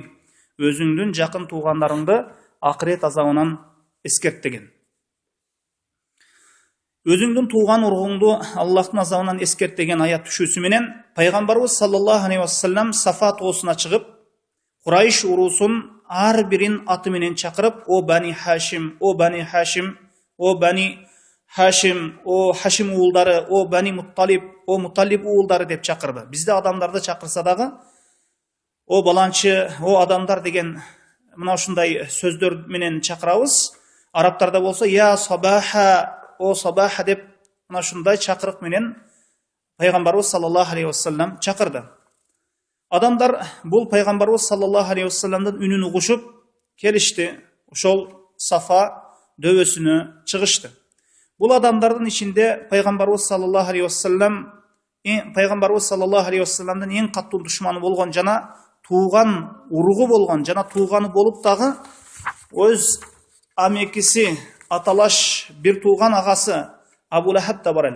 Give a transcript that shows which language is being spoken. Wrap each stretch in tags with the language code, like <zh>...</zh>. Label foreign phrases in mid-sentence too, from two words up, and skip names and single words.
<ky>Өзүңдүн жакын туугандарыңды акырет азабынан эскерт деген. Өзүңдүн тууган ургуңду Аллахтын азабынан эскерт деген аят түшүүсү менен пайгамбарыбыз</ky> <ar>صلى الله عليه وسلم</ar> <ky>Сафа тоосуна чыгып, Курайш урусун ар бирин аты менен чакырып, о Бани Хашим, о Бани Хашим, о Бани Хашим, о Хашим уулдары, о Бани Мутталиб, о Мутталиб уулдары деп чакырды. Бизде адамдарды чакырса дагы, о баланчы, о адамдар деген мына ушундай сөздөр менен чакырабыз. Арабтарда болсо</ky> <ar>يا صباحاه,</ar> <ky>о сабаха деп мына ушундай чакырык менен пайгамбарыбыз</ky> <ar>صلى الله عليه وسلم</ar> <ky>чакырды. Адамдар бул пайгамбарыбыз</ky> <ar>صلى الله عليه وسلم</ar> <ky>үнүн угушуп келишти. Ошол Сафа дөбөсүнө чыгышты. Бул адамдардын ичинде пайгамбарыбыз</ky> <ar>صلى الله عليه وسلم</ar> <ky>эң каттуу душманы болгон жана тууган уругу болгон жана тууганы болуп дагы өз амекиси аталаш бир тууган агасы Абу Лахаб да бар эле.</ky>